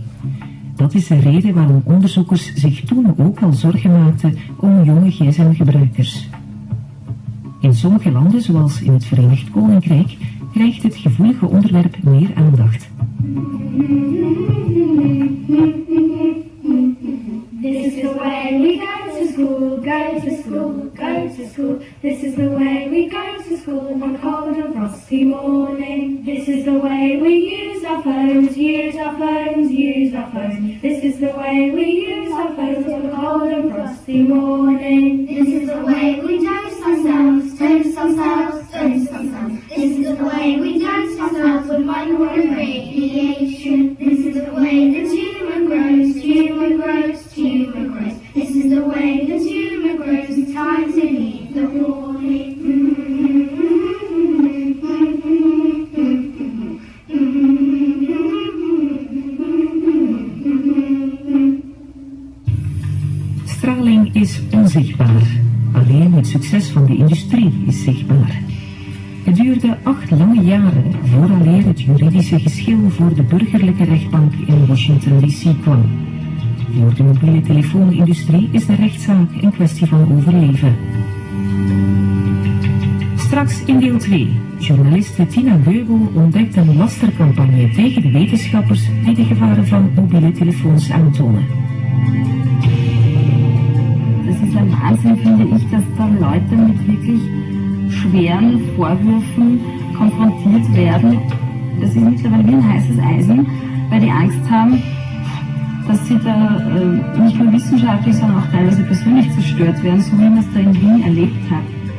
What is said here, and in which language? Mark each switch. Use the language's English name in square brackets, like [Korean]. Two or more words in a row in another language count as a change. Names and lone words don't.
[Dutch] Dat is de reden waarom onderzoekers zich toen ook al zorgen maakten om jonge gsm-gebruikers. In sommige landen, zoals in het Verenigd Koninkrijk, krijgt het gevoelige onderwerp meer aandacht. [English] This is the way we go to school, go to school, go to school. This is the way we go to school one cold and frosty morning. This is the way we use our phones, use our phones, use our phones. This is the way we use our phones one cold and frosty morning. This is the way we dose ourselves, dose ourselves, dose ourselves. This is the way we dose ourselves with microwave radiation. This is the way the tumor grows, tumor grows, tumor grows. This is the way the tumor grows. It's time to leave the warning. [Dutch] Straling is onzichtbaar. Alleen het succes van de industrie is zichtbaar. Het duurde 8 lange jaren vooraleer het juridische geschil voor de burgerlijke rechtbank in Washington D.C. kwam. Voor de mobiele telefoonindustrie is de rechtszaak een kwestie van overleven. Straks in deel 2. Journaliste Tina Beugel ontdekt een lastercampagne tegen de wetenschappers die de gevaren van mobiele telefoons aantonen. [German] Das ist ein Wahnsinn, finde ich, dass da Leute mit wirklich schweren Vorwürfen konfrontiert werden. Das ist mittlerweile wie ein heißes Eisen, weil die Angst haben, dass sie da nicht nur wissenschaftlich, sondern auch teilweise persönlich zerstört werden, so wie man es da in Wien erlebt hat.